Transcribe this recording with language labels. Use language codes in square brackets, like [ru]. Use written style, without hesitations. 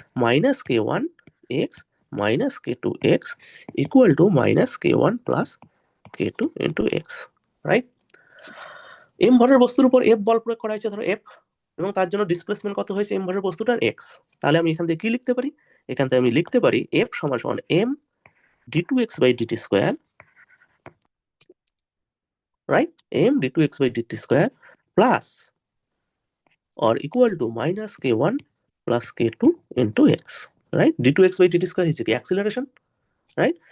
[bn] Minus K1x minus K2x equal to minus K1 plus K2 into x, right? M ভরের বস্তুর উপর F বল প্রয়োগ করা হয়েছে, ধরো F, এবং তার জন্য ডিসপ্লেসমেন্ট কত হয়েছে এম ভরের বস্তুটার? এক্স। তাহলে আমি এখান থেকে কি লিখতে পারি? এখান থেকে আমি লিখতে পারি F সমান সমান [en] m d2x by dt square, right? m d2x by dt square plus or equal to minus k1 plus k2 into x, right? [bn] d2x by dt square হচ্ছে কি অ্যাক্সিলারেশন, রাইট?